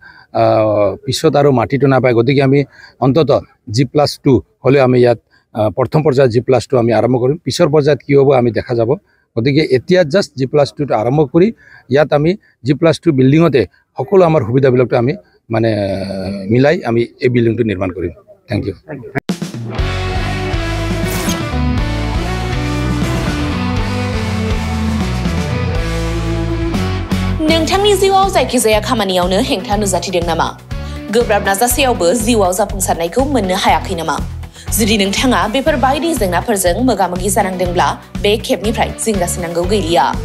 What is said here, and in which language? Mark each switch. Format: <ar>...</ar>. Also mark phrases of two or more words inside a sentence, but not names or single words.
<as>পিছত আৰু মাটিটো নাপায় গতিকে আমি অন্ততঃ G+2 হ'লে আমি ইয়াত প্ৰথম পৰ্যায়ত G+2 আমি আৰম্ভ কৰিম পিছৰ পৰ্যায়ত কি হ'ব আমি দেখা যাব গতিকে এতিয়া জাষ্ট G+2টো আৰম্ভ কৰি ইয়াত আমি G+2 বিল্ডিঙতে সকলো আমাৰ সুবিধাবিলাকটো আমি মানে মিলাই আমি এই বিল্ডিংটো নিৰ্মাণ কৰিম</as> <en>thank you</en> <brx>नोंथांनि जिउआव जायखिजाया खामानियावनो हेंथा नुजाथिदों नामा गोब्राब नाजासेयावबो जिउआव जाफुंसारनायखौ मोननो हायाखै नामा जुदि नोंथाङा बेफोर बायदि जेंनाफोरजों मोगा-मोगि जानांदोंब्ला बे खेबनिफ्राय जिंगासिनांगौ गैलिया</brx>